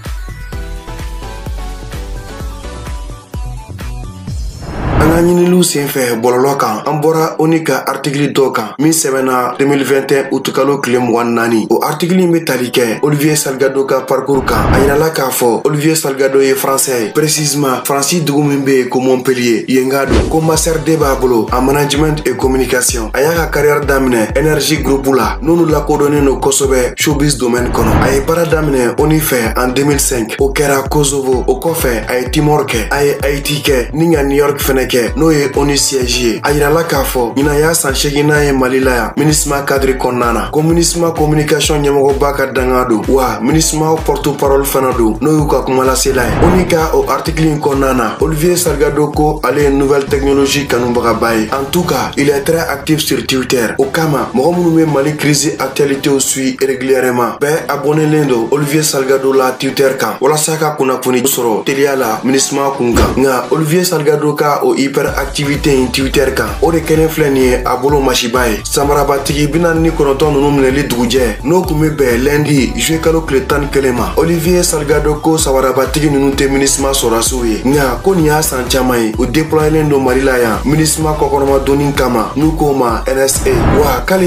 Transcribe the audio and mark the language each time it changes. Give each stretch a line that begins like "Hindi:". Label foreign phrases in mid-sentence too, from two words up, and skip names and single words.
Bambara: An ka ɲiniliw senfɛ bɔlɔlɔ kan an bɔra ONU ka article dɔ kan min sɛbɛnna 2021 août kalo tile 24 o article in bɛ tali kɛ Olivier Salgado ka parcours kan a yirala k'a fɔ Olivier Salgado ye français ye précisément France dugu min bɛ yen ko Montpellier yen ka don ko master 2 b'a bolo
French: en management et communication
Bambara: a y'a ka carrière daminɛ Energy Group la n'olu lakodɔnnen don kosɛbɛ
French: showbiz domaine
Bambara: kɔnɔ a ye baara daminɛ ONU fɛ en 2005 o kɛra Kosovo o kɔfɛ a ye Timor kɛ a ye Haïti kɛ ni ka New York fɛnɛ kɛ n'o ye ONU siège ye a yirala k'a fɔ ɲinan y'a san 8 n'a ye Mali la yan MINUSMA cadre kɔnɔna na ko MINUSMA communication ɲɛmɔgɔba ka danga don wa MINUSMA porte-parole fana don n'o y'u ka kumalasela ye ONU ka o article in kɔnɔna na Olivier Salgado ko ale ye
French: nouvelle technologie
Bambara: kanubagaba ye
French: en tout cas il est très actif sur Twitter
Bambara: o kama mɔgɔ minnu bɛ Mali
French: crise actualité suit régulièrement
Bambara: bɛɛ abonnelen don Olivier Salgado la Twitter kan walasa ka kunnafoni sɔrɔ teliya la MINUSMA kun kan nka Olivier Salgado ka o
French: hyper faire activité
Bambara: in Twitter kan o de kelen filɛ nin ye a bolo masiba ye samarabatigi 49 nunu minɛli dugujɛ n'o kun be bɛn
French: lundi juillet
Bambara: kalo tile 11 ma Olivier Salgado ko samarabatigi nunu tɛ MINUSMA sɔrɔsiw ye nka ko nin y'a san caman ye o déployelen don Mali la yan MINUSMA kɔkɔrɔma donni kama n'u ko ma NSA wa k'ale